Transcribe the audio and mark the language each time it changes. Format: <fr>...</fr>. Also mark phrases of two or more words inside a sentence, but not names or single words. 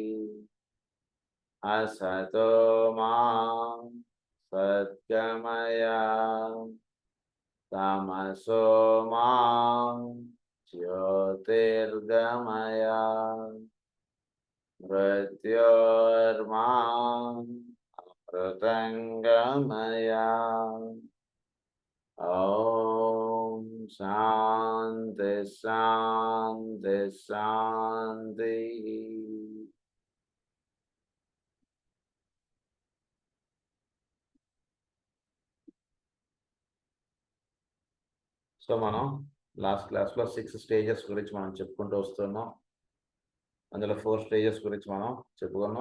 <sa>असतो मा सद्गमय तमसो मा ज्योतिर्गमय मृत्योर्मा अमृतङ्गमय। ॐ शान्ति शान्ति शान्तिः।</sa> <te>సో మనం</te> <en>last class</en> <te>6 స్టేజెస్ గురించి మనం చెప్పుకుంటూ వస్తున్నాం. అందులో 4 స్టేజెస్ గురించి మనం చెప్పుకున్నాం.</te>